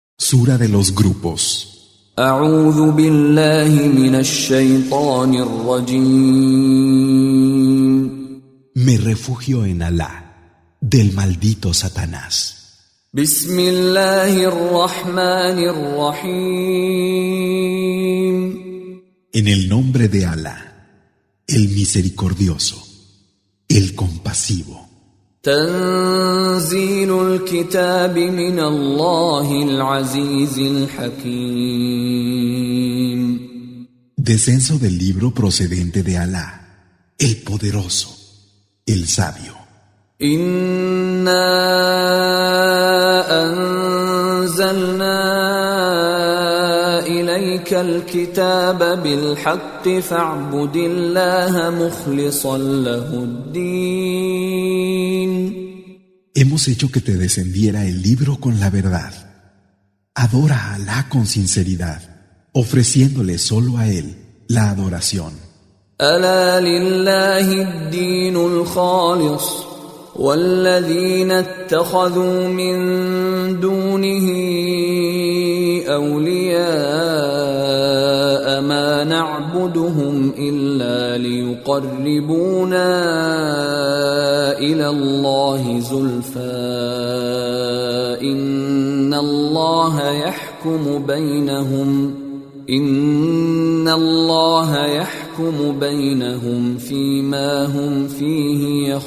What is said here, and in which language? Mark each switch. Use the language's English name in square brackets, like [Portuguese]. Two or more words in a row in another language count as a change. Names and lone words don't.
[Spanish] Sura de los grupos. [Arabic] أعوذ بالله من الشيطان الرجيم. [Spanish] Me refugio en Alá, del maldito Satanás. [Arabic] بسم الله الرحمن الرحيم. [Spanish] En el nombre de Alá, el misericordioso, el compasivo. [Arabic] تنزيل الكتاب من الله العزيز الحكيم. [Spanish] Descenso del libro procedente de Alá, el poderoso, el sabio. [Arabic] إنا أنزلنا إليك الكتاب بالحق فاعبد الله مخلصا له الدين. [Spanish] Hemos hecho que te descendiera el libro con la verdad. Adora a Alá con sinceridad, ofreciéndole solo a Él la adoración. [Arabic] ألا لله الدين الخالص والذين اتخذوا من دونه أولياء ما نعبدهم إلا ليقربونا إلى الله زلفى إن الله يحكم بينهم فيما هم فيه